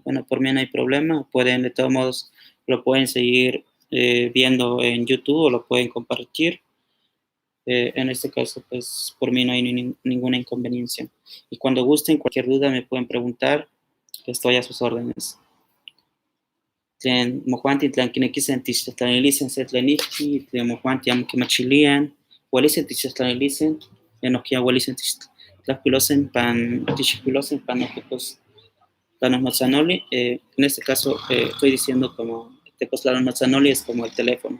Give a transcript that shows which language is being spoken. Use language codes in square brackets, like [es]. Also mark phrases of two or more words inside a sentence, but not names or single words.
[es] Bueno, por mí no hay problema, pueden, de todos modos, lo pueden seguir viendo en YouTube o lo pueden compartir. En este caso, pues, por mí no hay ninguna inconveniencia. Y cuando gusten, cualquier duda me pueden preguntar, estoy a sus órdenes. [nah] Tlen mojuanti tlan quinequisen tichtlahtlanilisen se tlenihki, tlen mojuanti amo kimachilian, uelisen tichtlahtlanilisen, tlen nohkia uelisen tichtlahtlanilisen pan nohkipos Tlanosnotzanoli. [es] En este caso estoy diciendo como Tepos Tlanosnotzanoli es como el teléfono.